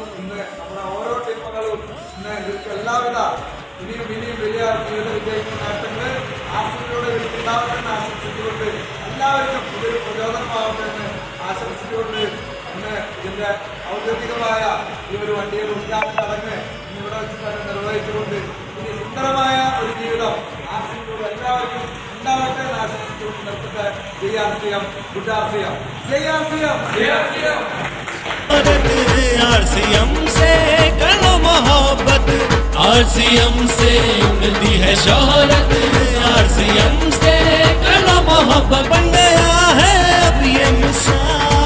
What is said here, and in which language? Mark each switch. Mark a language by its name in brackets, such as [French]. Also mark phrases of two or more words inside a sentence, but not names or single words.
[Malayalam] ഇന്ന് നമ്മുടെ ഓരോ ടീമുകളും ഇന്ന് ഇവർക്ക് എല്ലാവിധ ഇനിയും വലിയ ജീവിത വിജയിക്കുന്ന നേട്ടങ്ങൾ ആശംസയോടെ ഉണ്ടാവണമെന്ന് ആശംസിച്ചുകൊണ്ട് എല്ലാവർക്കും ഇതൊരു പ്രചോദനമാവട്ടെ എന്ന് ആശംസിച്ചുകൊണ്ട് ഇന്ന് ഇതിന്റെ ഔദ്യോഗികമായ ഈ ഒരു വണ്ടിയുടെ ഉദ്ഘാടന ചടങ്ങ് ഇവിടെ വെച്ച് തന്നെ നിർവഹിച്ചുകൊണ്ട് ഇനി സുന്ദരമായ ഒരു ജീവിതം ആശംസിച്ചുകൊണ്ട് എല്ലാവർക്കും ഉണ്ടാവട്ടെ എന്ന് ആശംസിച്ചുകൊണ്ട് നിർത്തട്ടെ. ജയാർസിയം ഗുഡാർസിയം ജയാർസിയം ജയാർസിയം [Hindi] आरसीएम से करो मोहब्बत, आरसीएम से मिलती है शोहरत, आरसीएम से करो मोहब्बत, बन गया है अब ये मिसाल.